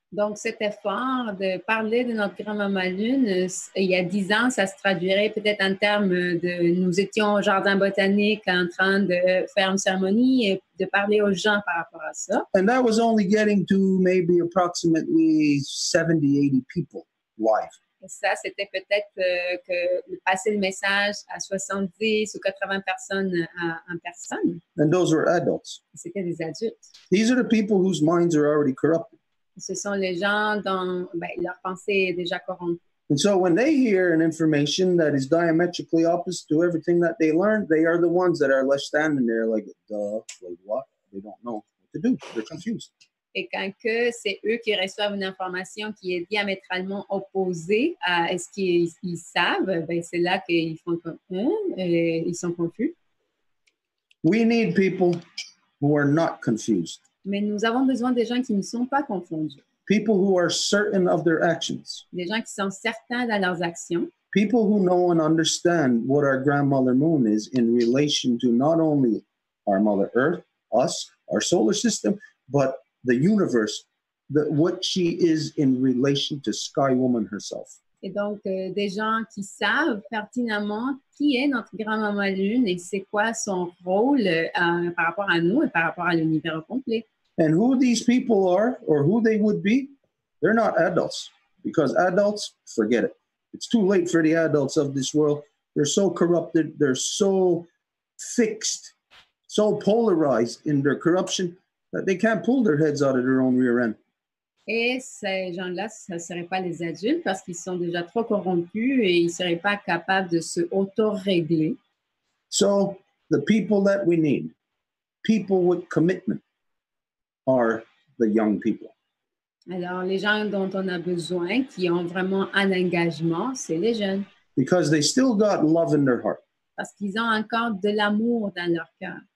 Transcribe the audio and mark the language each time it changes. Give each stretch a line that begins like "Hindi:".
French: Donc, cet effort de parler de notre grand-maman Lune, il y a 10 ans, ça se traduirait peut-être en termes de... Nous étions au jardin botanique en train de faire une cérémonie et de parler aux gens par rapport à ça.
English: And that was only getting to maybe approximately 70, 80 people live.
French: Et ça, c'était peut-être que passer le message à 70 ou 80 personnes en personne.
English: And those were adults.
French: C'était des adultes.
English: These are the people whose minds are already corrupted.
French: Ce sont les gens dont leur pensée est déjà corrompue.
English: And so when they hear an information that is diametrically opposite to everything that they learned, they are the ones that are left standing there like, duh, like what? They don't know what to do. They're confused.
French: Et quand que c'est eux qui reçoivent une information qui est diamétralement opposée à ce qu'ils savent, ben c'est là qu'ils font comme ils sont confus.
English: We need people who are not confused.
French: Mais nous avons besoin des gens qui ne sont pas confondus.
English: People who are certain of their actions.
French: Des gens qui sont certains dans leurs actions.
English: People who know and understand what our grandmother moon is in relation to not only our mother earth, us, our solar system, but the universe, what she is in relation to Sky Woman herself.
French: Et donc, des gens qui savent pertinemment qui est notre grand-maman Lune et c'est quoi son rôle par rapport à nous et par rapport à l'univers complet.
English: And who these people are, or who they would be, they're not adults. Because adults, forget it. It's too late for the adults of this world. They're so corrupted, they're so fixed, so polarized in their corruption that they can't pull their heads out of their own rear end.
French: Et ces gens-là, ce ne seraient pas les adultes parce qu'ils sont déjà trop corrompus et ils ne seraient pas capables de se auto-régler.
English: So the people that we need, people with commitment, are the young people.
French: Alors, les gens dont on a besoin, qui ont vraiment un engagement, c'est les jeunes.
English: Because they still got love in their heart.
French: Parce qu'ils ont encore de l'amour dans leur cœur.